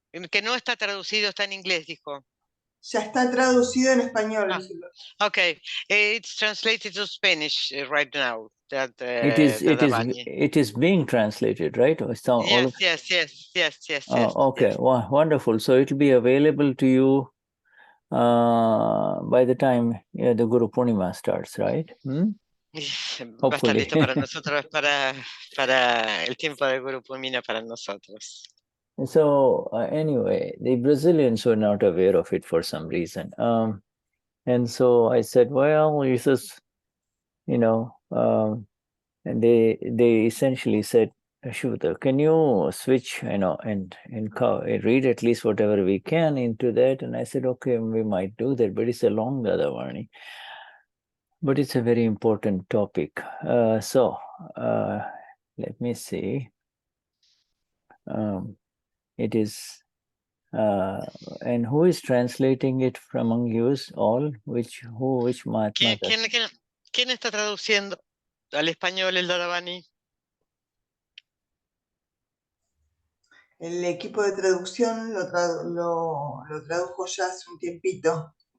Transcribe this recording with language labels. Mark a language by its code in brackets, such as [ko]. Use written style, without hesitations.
[es] Que no está traducido, está en inglés, dijo. Ya está traducido en español. [en] Okay, it's translated to Spanish right now. That it is being translated, right? Yes. Okay, wow, wonderful. So it will be available to you by the time the Guru Purnima starts, right? [es] Va a estar listo para nosotros, para el tiempo de Guru Purnima para nosotros. [en] So anyway, the Brazilians were not aware of it for some reason. And so I said, well, this is, and they essentially said, Shuddha, can you switch, and read at least whatever we can into that? And I said, okay, we might do that, but it's a long Dadavani. But it's a very important topic. So let me see. It is, and who is translating it from among you all? Which Mahatma? [es] ¿Quién está traduciendo al español el Dadavani? El equipo de traducción lo tradujo ya hace un tiempito.